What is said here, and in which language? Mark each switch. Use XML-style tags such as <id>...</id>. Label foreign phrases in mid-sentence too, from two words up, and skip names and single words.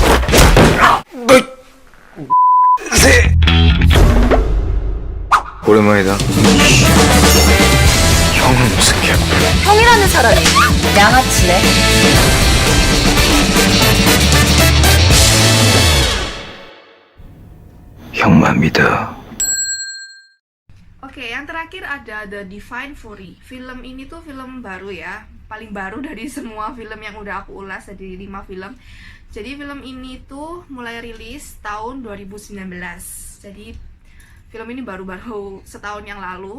<ko>오랜만이다. 형은 무슨 개? 형이라는 사람이 양아치네. 형만 믿어.</ko> <id>Oke, yang terakhir ada The Divine Fury. Film ini tuh film baru ya, paling baru dari semua film yang udah aku ulas, dari 5 film. Jadi film ini tuh mulai rilis tahun 2019. Jadi film ini baru-baru setahun yang lalu.</id>